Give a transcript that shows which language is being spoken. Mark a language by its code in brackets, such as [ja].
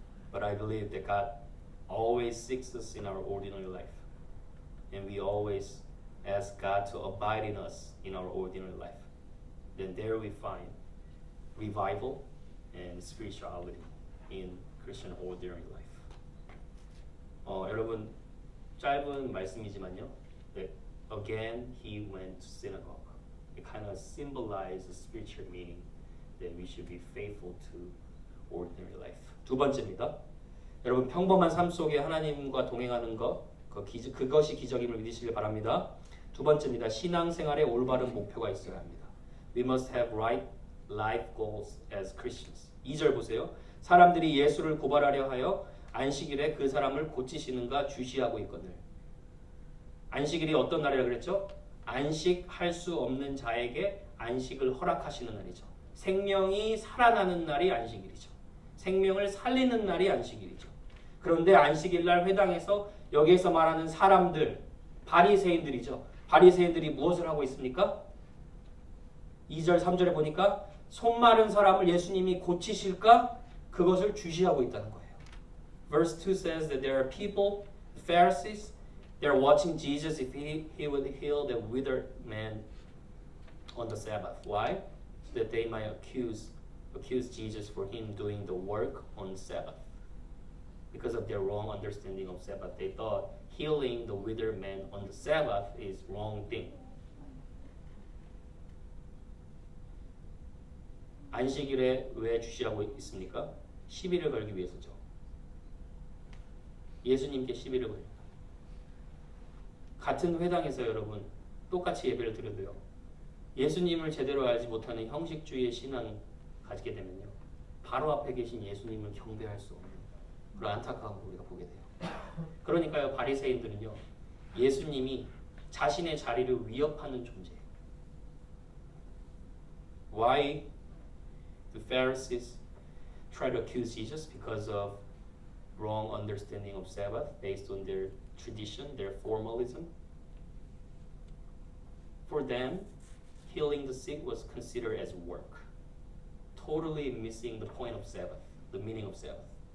[en] But I believe that God always seeks us in our ordinary life. And we always ask God to abide in us in our ordinary life. Then there we find revival and spirituality in Christian ordinary life. [ko] 여러분 짧은 말씀이지만요. [en] That again he went to synagogue. It kind of symbolizes the spiritual meaning that we should be faithful to ordinary life. [ko] 두 번째입니다. 여러분 평범한 삶 속에 하나님과 동행하는 것 그것이 기적임을 믿으시길 바랍니다. 두 번째입니다. 신앙생활에 올바른 목표가 있어야 합니다. [en] We must have right life goals as Christians. [ko] 2절 보세요. 사람들이 예수를 고발하려 하여 안식일에 그 사람을 고치시는가 주시하고 있거늘. 안식일이 어떤 날이라 그랬죠? 안식할 수 없는 자에게 안식을 허락하시는 날이죠. 생명이 살아나는 날이 안식일이죠. 생명을 살리는 날이 안식일이죠. 그런데 안식일 날 회당에서 여기에서 말하는 사람들, 바리새인들이죠. 바리새인들이 무엇을 하고 있습니까? 2절, 3절에 보니까 손 마른 사람을 예수님이 고치실까? 그것을 주시하고 있다는 거예요. [en] Verse 2 says that there are people, the Pharisees, they're watching Jesus if he would heal the withered man on the Sabbath. Why? So that they might accuse Jesus for him doing the work on Sabbath. Because of their wrong understanding of Sabbath, they thought healing the withered man on the Sabbath is wrong thing. [ko] 안식일에 왜 주시하고 있습니까? 시비를 걸기 위해서죠. 예수님께 시비를 걸립니다. 같은 회당에서 여러분 똑같이 예배를 드려도요. 예수님을 제대로 알지 못하는 형식주의의 신앙 가지게 되면요. 바로 앞에 계신 예수님을 경배할 수 없는 그런 안타까움을 우리가 보게 돼요. 그러니까요. 바리새인들은요. 예수님이 자신의 자리를 위협하는 존재예요. [en] Why the Pharisees try to accuse Jesus? Because of wrong understanding of Sabbath based on their tradition, their formalism. For them, healing the sick was considered as work, totally missing the point of Sabbath, the meaning of Sabbath.